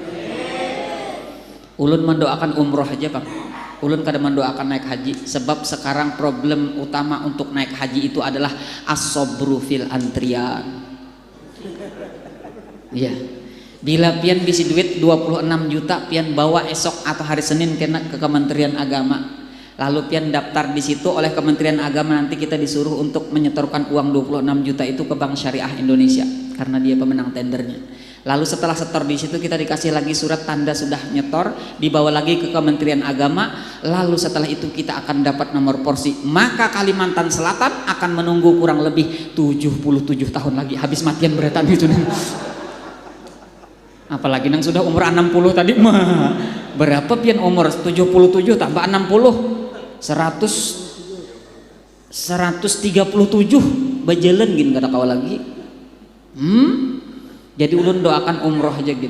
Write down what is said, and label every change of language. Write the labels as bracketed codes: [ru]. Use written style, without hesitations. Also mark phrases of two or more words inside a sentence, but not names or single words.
[bjn] Ulun mendoakan umroh aja Pak. Ulun kada mendoakan naik haji, sebab sekarang problem utama untuk naik haji itu adalah [ar] as-sabru fil [bjn] antrian. Iya. Bila pian bisi duit 26 juta pian bawa esok atau hari Senin kena ke Kementerian Agama. Lalu pian daftar di situ oleh Kementerian Agama, nanti kita disuruh untuk menyetorkan uang 26 juta itu ke Bank Syariah Indonesia karena dia pemenang tendernya. Lalu setelah setor di situ kita dikasih lagi surat tanda sudah nyetor, dibawa lagi ke Kementerian Agama. Lalu setelah itu kita akan dapat nomor porsi. Maka Kalimantan Selatan akan menunggu kurang lebih 77 tahun lagi habis matian beretan itu. Apalagi nang sudah umur 60 tadi mah. Berapa pian umur 77 tambah 60 137 bajalan gini kata kau lagi. Jadi ulun doakan umroh aja gitu.